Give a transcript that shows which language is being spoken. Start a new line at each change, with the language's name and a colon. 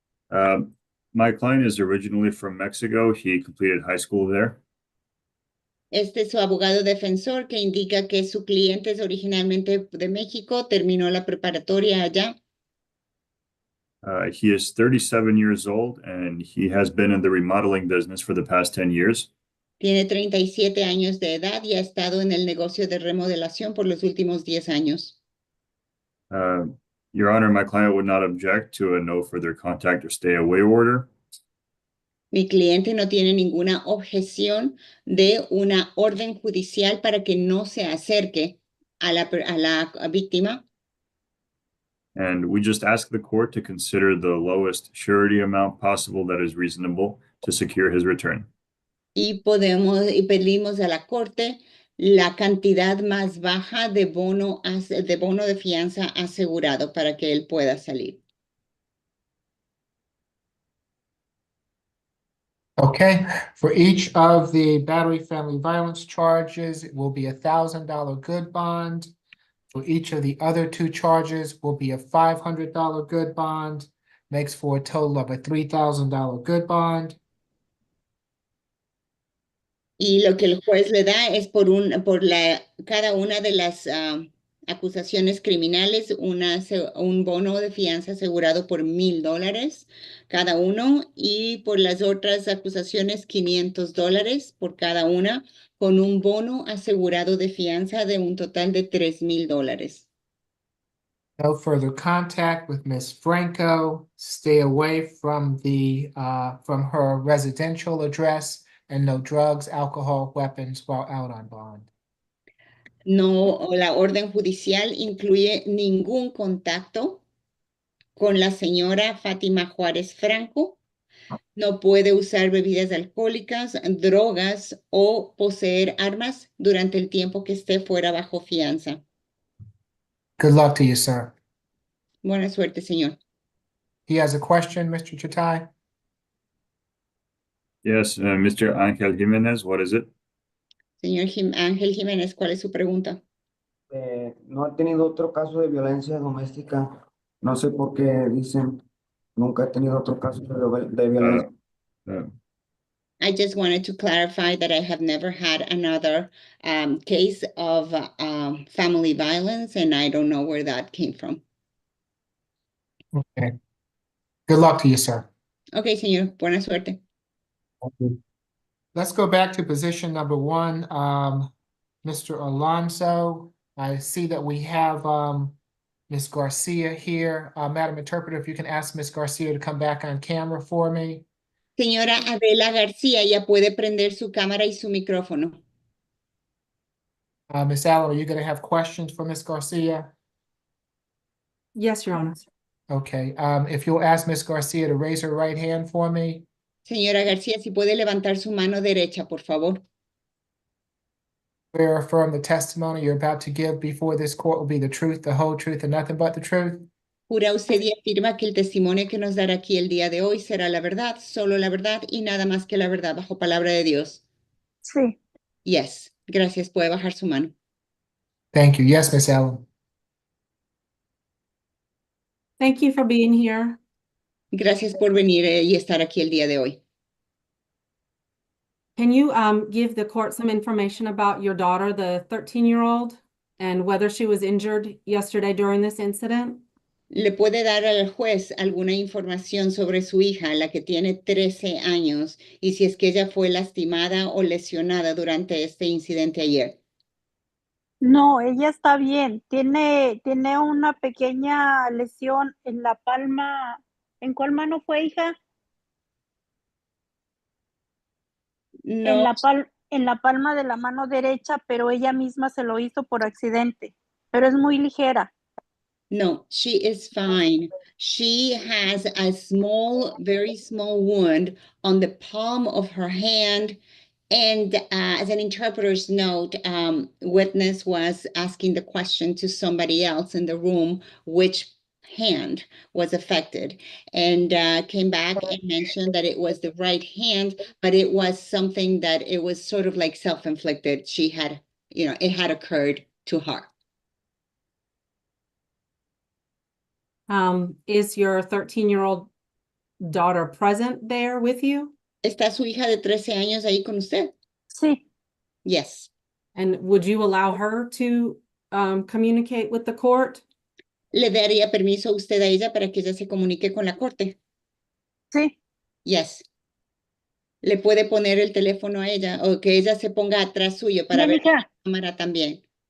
English: My client is originally from Mexico. He completed high school there.
Spanish: Este es su abogado defensor que indica que su cliente es originalmente de México, terminó la preparatoria allá.
English: He is 37 years old and he has been in the remodeling business for the past 10 years.
Spanish: Tiene 37 años de edad y ha estado en el negocio de remodelación por los últimos 10 años.
English: Your Honor, my client would not object to a no further contact or stay away order.
Spanish: Mi cliente no tiene ninguna objeción de una orden judicial para que no se acerque a la víctima.
English: And we just ask the court to consider the lowest surety amount possible that is reasonable to secure his return.
Spanish: Y pedimos a la corte la cantidad más baja de bono de fianza asegurado para que él pueda salir.
English: Okay, for each of the battery family violence charges, it will be $1,000 good bond. For each of the other 2 charges will be a $500 good bond, makes for a total of a $3,000 good bond.
Spanish: Y lo que el juez le da es por cada una de las acusaciones criminales un bono de fianza asegurado por $1,000 cada uno y por las otras acusaciones $500 por cada una con un bono asegurado de fianza de un total de $3,000.
English: No further contact with Ms. Franco. Stay away from her residential address, and no drugs, alcohol, weapons while out on bond.
Spanish: No, la orden judicial incluye ningún contacto con la señora Fátima Juárez Franco. No puede usar bebidas alcohólicas, drogas o poseer armas durante el tiempo que esté fuera bajo fianza.
English: Good luck to you, sir.
Spanish: Buena suerte, señor.
English: He has a question, Mr. Chatai? Yes, Mr. Angel Jimenez, what is it?
Spanish: Señor Ángel Jiménez, ¿cuál es su pregunta? No he tenido otro caso de violencia doméstica. No sé por qué dicen, nunca he tenido otro caso de violencia.
English: I just wanted to clarify that I have never had another case of family violence, and I don't know where that came from. Okay. Good luck to you, sir.
Spanish: Okay, señor. Buena suerte.
English: Let's go back to position number 1. Mr. Alonso, I see that we have Ms. Garcia here. Madam Interpreter, if you can ask Ms. Garcia to come back on camera for me.
Spanish: Señora Adela García, ya puede prender su cámara y su micrófono.
English: Ms. Allen, are you going to have questions for Ms. Garcia? Yes, Your Honor. Okay, if you'll ask Ms. Garcia to raise her right hand for me.
Spanish: Señora García, si puede levantar su mano derecha, por favor.
English: Swear or affirm the testimony you're about to give before this court will be the truth, the whole truth, and nothing but the truth.
Spanish: Jura usted y afirma que el testimonio que nos dará aquí el día de hoy será la verdad, solo la verdad y nada más que la verdad, bajo palabra de Dios. Sí.
English: Yes.
Spanish: Gracias. Puede bajar su mano.
English: Thank you. Yes, Miss Allen. Thank you for being here.
Spanish: Gracias por venir y estar aquí el día de hoy.
English: Can you give the court some information about your daughter, the 13-year-old, and whether she was injured yesterday during this incident?
Spanish: ¿Le puede dar al juez alguna información sobre su hija, la que tiene 13 años, y si es que ella fue lastimada o lesionada durante este incidente ayer? No, ella está bien. Tiene una pequeña lesión en la palma. ¿En cuál mano fue, hija? No, En la palma de la mano derecha, pero ella misma se lo hizo por accidente. Pero es muy ligera.
English: no, she is fine. She has a small, very small wound on the palm of her hand. And as an interpreter's note, witness was asking the question to somebody else in the room, which hand was affected, and came back and mentioned that it was the right hand, but it was something that it was sort of like self-inflicted. She had, it had occurred to her. Is your 13-year-old daughter present there with you?
Spanish: ¿Está su hija de 13 años ahí con usted? Sí.
English: Yes. And would you allow her to communicate with the court?
Spanish: ¿Le daría permiso a usted a ella para que ella se comunique con la corte? Sí.
English: Yes.
Spanish: ¿Le puede poner el teléfono a ella o que ella se ponga atrás suyo para ver la cámara también?